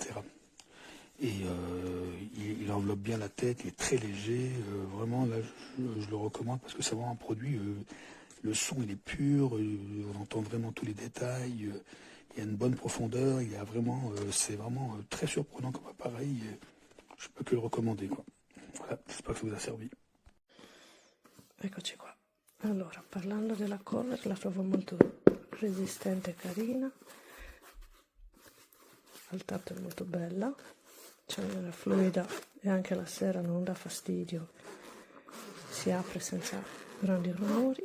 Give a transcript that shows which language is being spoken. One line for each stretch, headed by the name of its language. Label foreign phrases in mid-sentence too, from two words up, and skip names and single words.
French: Et il enveloppe bien la tête, il est très léger, vraiment là je le recommande parce que c'est vraiment un produit, le son il est pur, on entend vraiment tous les détails, il y a une bonne profondeur, il y a vraiment, c'est vraiment très surprenant comme appareil, je peux que le recommander, quoi. Voilà, j'espère que ça vous a servi.
Italian: Eccoci qua. Allora, parlando della cover, la trovo molto resistente e carina, al tatto è molto bella, c'è una fluida e anche la sera non dà fastidio, si apre senza grandi rumori.